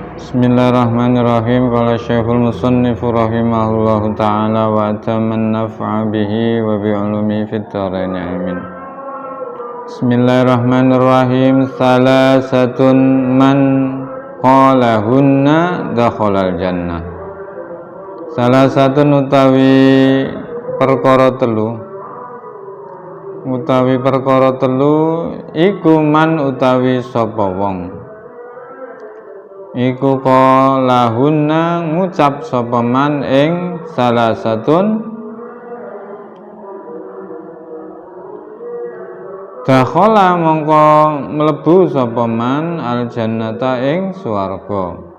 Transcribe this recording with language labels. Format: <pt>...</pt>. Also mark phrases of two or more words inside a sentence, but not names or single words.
<ar>بسم الله الرحمن الرحيم. قال شيخ المصنف رحمه الله تعالى وأتم النفع به وبعلوم في الدارين آمين. بسم الله الرحمن الرحيم. ثلاثة من قالهن دخل الجنة.</ar> <jv>Salasatun utawi perkara telu iku man utawi sapa wong iku qalahunna ngucap sapa man ing salasatun dakhala mongko mlebu sapa man</jv> <ar>الجنة</ar> <jv>ing swarga.</jv>